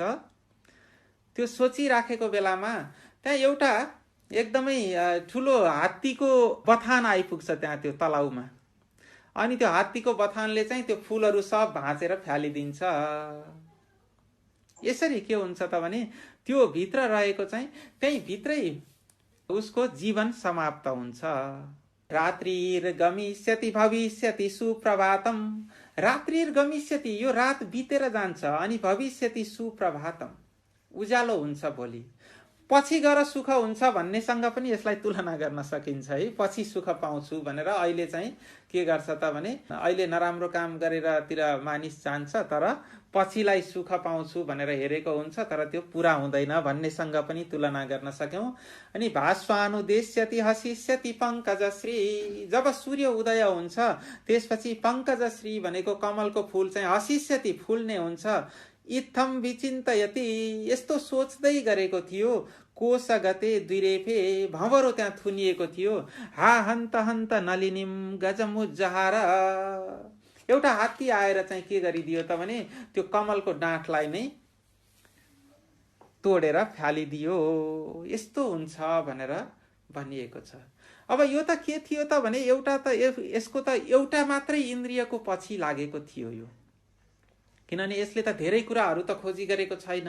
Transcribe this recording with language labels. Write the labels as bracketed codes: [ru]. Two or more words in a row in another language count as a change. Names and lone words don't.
[ne] त्यो सोचिराखेको बेलामा त्यहाँ एउटा एकदमै ठुलो हात्तीको बथान आइपुग्छ त्यहाँ त्यो तलाउमा। अनि त्यो हात्तीको बथानले चाहिँ त्यो फुलहरू सब भाँचेर फ्यालिदिन्छ। यसरी के हुन्छ त भने त्यो भित्र रहेको चाहिँ त्यही भित्रै उसको जीवन समाप्त हुन्छ। [sa] रात्रिर्गमिष्यति भविष्यति सुप्रभातम। रात्रिर्गमिष्यति, [ne] यो रात बितेर जान्छ। [sa] अनि भविष्यति सुप्रभातम, [ne] उज्यालो हुन्छ भोलि। पछि गएर सुख हुन्छ भन्नेसँग पनि यसलाई तुलना गर्न सकिन्छ है। पछि सुख पाउँछु भनेर अहिले चाहिँ के गर्छ त भने अहिले नराम्रो काम गरेरतिर मानिस जान्छ, तर पछिलाई सुख पाउँछु भनेर हेरेको हुन्छ, तर त्यो पुरा हुँदैन भन्नेसँग पनि तुलना गर्न सक्यौं। [sa] अनि भास्वानुदेश्यति हसिष्यति पंकजश्री। [ne] जब सूर्य उदय हुन्छ त्यसपछि पंकजश्री भनेको कमलको फूल चाहिँ हसिष्यति, फुल्ने हुन्छ। [sa] इत्थम विचिन्तयति, [ne] यस्तो सोच्दै गरेको थियो। [sa] कोश गते द्विरेफे, [ne] भँवरो त्यहाँ थुनिएको थियो। [sa] हा हन्त हन्त नलिनीम गजमुज्जहार। [ne] एउटा हात्ती आएर चाहिँ के गरिदियो त भने त्यो कमलको डाँठलाई नै तोडेर फ्यालिदियो। यस्तो हुन्छ भनेर भनिएको छ। अब यो त के थियो त भने एउटा त यसको त एउटा मात्रै इन्द्रियको पछि लागेको थियो यो, किनभने यसले त धेरै कुराहरू त खोजी गरेको छैन।